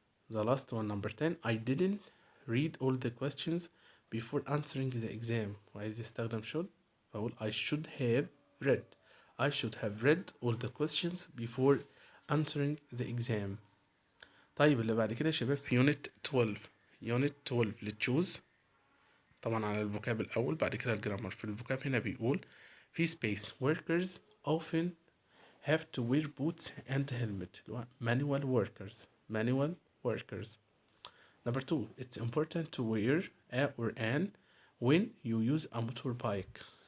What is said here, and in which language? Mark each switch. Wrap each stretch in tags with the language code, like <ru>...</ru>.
<en>The last one, number 10, I didn't read all the questions before answering the exam.</en> <ar>وعايز يستخدم</ar> <en>should</en> <ar>فأقول</ar> <en>I should have read. I should have read all the questions before answering the exam.</en> <ar>طيب اللي بعد كده يا شباب في unit 12. unit 12 للتشوز طبعا على الفوكاب الأول بعد كده الجرامر. في الفوكاب هنا بيقول في</ar> <en>space workers often have to wear boots and helmet. manual workers. Number 2, it's important to wear a or an when you use a motorbike.</en>